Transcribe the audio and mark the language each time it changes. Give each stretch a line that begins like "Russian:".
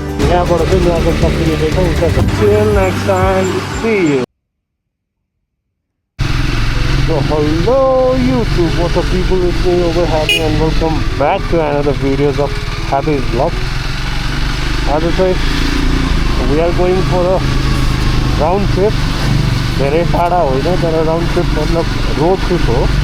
Nepali: यहाँबाट चाहिँ नुवाकोट सकिँदैछ उता
English: Till next time, see you. So hello YouTube, what's up people, it's me over Happy and welcome back to another videos of Happy's Vlog.
Nepali: आज चाहिँ
English: we are going for a round trip.
Nepali: धेरै टाढा होइन तर round trip मतलब road trip हो।